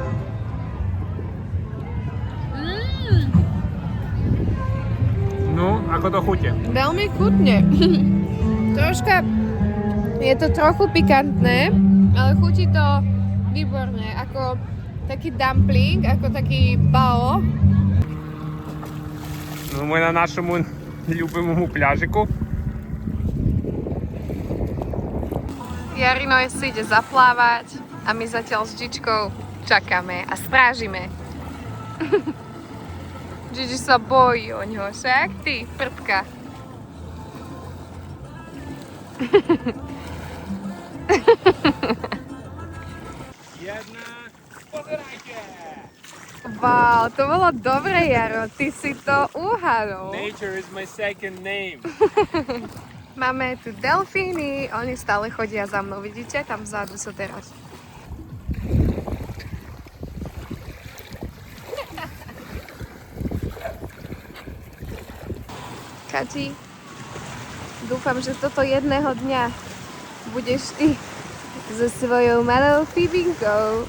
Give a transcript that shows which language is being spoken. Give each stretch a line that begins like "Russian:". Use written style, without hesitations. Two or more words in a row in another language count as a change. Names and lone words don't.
Slovak: No, ako to chute? Veľmi chutne. Troška, je to trochu pikantné, ale chutí to výborne, ako taký dumpling, ako taký bao.
Ukrainian: Ну, ми на нашому любимому пляжику.
Slovak: Jarino si ide zaplávať a my zatiaľ s Gigi-čkou čakáme a strážime. Gigi sa bojí o ňo, však ty, prdka. Jedna, pozerajte! Wow, to bolo dobre, Jaro, ty si to uhadol.
English: Nature is my second name.
Slovak: Máme tu delfíny, oni stále chodia za mnou, vidíte? Tam vzadu sú teraz. Kati, dúfam, že toto jedného dňa budeš ty so svojou malou Fibinkou.